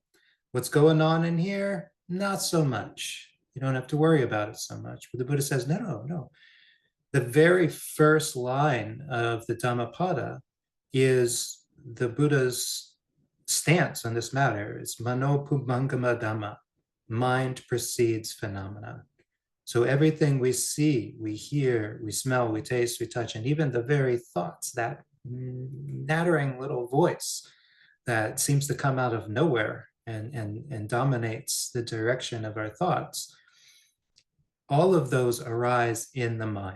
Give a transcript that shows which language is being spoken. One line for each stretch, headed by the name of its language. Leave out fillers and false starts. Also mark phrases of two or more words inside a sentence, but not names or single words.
English: What's going on in here? Not so much. You don't have to worry about it so much. But the Buddha says, no, no, no. The very first line of the Dhammapada is the Buddha's stance on this matter.
Pali: It's mano pubbangama dhamma.
English: Mind precedes phenomena. So everything we see, we hear, we smell, we taste, we touch, and even the very thoughts, that nattering little voice that seems to come out of nowhere and dominates the direction of our thoughts, all of those arise in the mind.